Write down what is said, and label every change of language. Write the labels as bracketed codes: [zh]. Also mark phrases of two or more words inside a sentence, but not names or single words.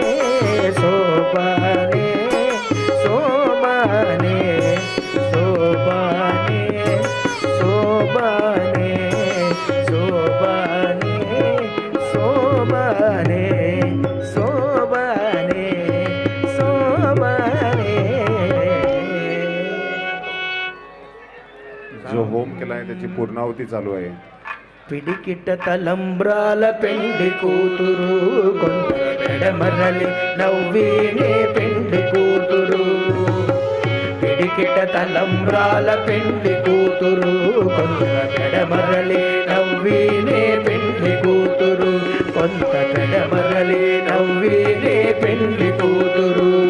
[te] శోభానే శోభానే శోభానే శోభానే శోభానే శోభానే శోభానే శోభానే [mr] जो होम केला आहे त्याची पूर्णाहुती चालू आहे [te] పిడికిట తలంబ్రాల పెండి కూతురు కొంత పెడమరలి నవ్వీనే పెండి కూతురు పిడికిట తలంబ్రాల పెండి కూతురు కొంత పెడమరలి నవ్వీనే పెండి కూతురు కొంత పెడమరలి నవ్వీనే పెండి కూతురు